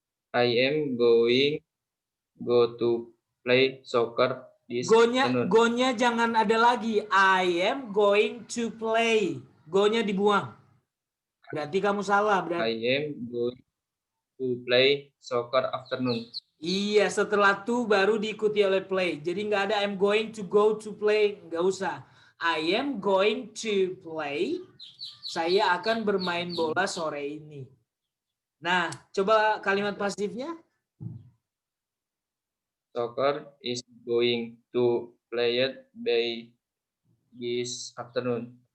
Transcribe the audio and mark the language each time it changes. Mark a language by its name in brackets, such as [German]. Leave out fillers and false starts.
[English] I am go to play soccer this afternoon. [Indonesian] Go-nya jangan ada lagi. [English] I am going to play. [Indonesian] Go-nya dibuang. Berarti kamu salah. [English] I am going to play soccer afternoon. [Indonesian] Iya, setelah to baru diikuti oleh play. Jadi nggak ada [English] I'm going to go to play. [Indonesian] Nggak usah. [English] I am going to play. [Indonesian] Saya akan bermain bola sore ini. Nah, coba kalimat pasifnya. [English] Soccer is going to play it by this afternoon.